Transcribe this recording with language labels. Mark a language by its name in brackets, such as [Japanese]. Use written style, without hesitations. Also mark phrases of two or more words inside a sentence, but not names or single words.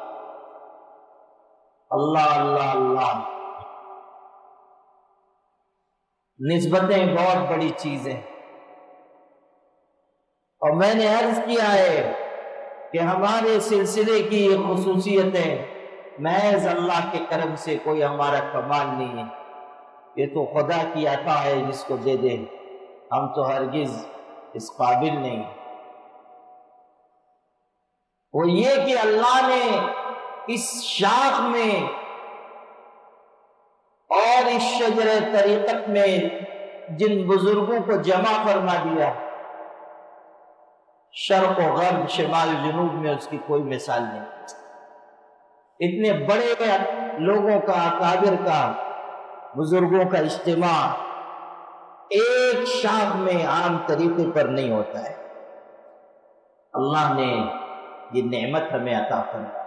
[Urdu] اللہ اللہ اللہ، نسبتیں بہت بڑی چیز ہیں، اور میں نے عرض کیا ہے کہ ہمارے سلسلے کی یہ خصوصیتیں محض اللہ کے کرم سے، کوئی ہمارا کمال نہیں ہے، یہ تو خدا کی عطا ہے جس کو دے دے، ہم تو ہرگز اس قابل نہیں۔ وہ یہ کہ اللہ نے اس شاخ میں اور اس شجر طریقت میں جن بزرگوں کو جمع فرما دیا، شرق و غرب، شمال جنوب میں اس کی کوئی مثال نہیں۔ اتنے بڑے لوگوں کا، اکابر کا، بزرگوں کا اجتماع ایک شاخ میں عام طریقے پر نہیں ہوتا ہے۔ اللہ نے یہ نعمت ہمیں عطا فرمائی۔